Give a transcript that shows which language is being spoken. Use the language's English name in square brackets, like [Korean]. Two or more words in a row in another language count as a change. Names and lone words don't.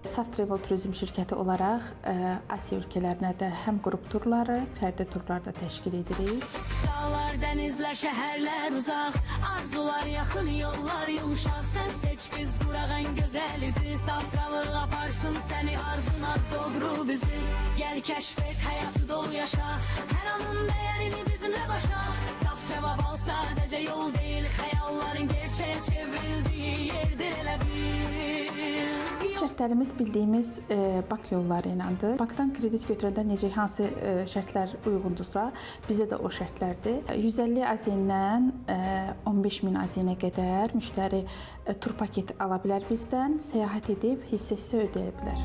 [Azerbaijani] Saftravel turizm şirkəti olaraq Asiya ölkələrinə də həm qrup turları, fərdi turlar da təşkil edirik. Dağlar, dənizlər, şəhərlər uzaq, arzular yaxın, yollar yumuşaq. Sən seç, biz quraq ən gözəl izi. Saftravel aparsın səni arzuna doğru bizi. [Turkish] Gel keşf et, hayatı dolu yaşa, her anın değerini bizimle başa. Saftravel sadece yol değil, hayallerin gerçeğe çevrildiği yerdir [Azerbaijani] elə bil. Şərtlərimiz bildiyimiz bank yolları iləndir. Bankdan kredit götürəndə necə hansı şərtlər uyğundursa, bizə də o şərtlərdir. 150 AZN-dən 15.000 AZN-ə qədər müştəri tur paketi ala bilər bizdən, səyahət edib hissəsi ödəyə bilər.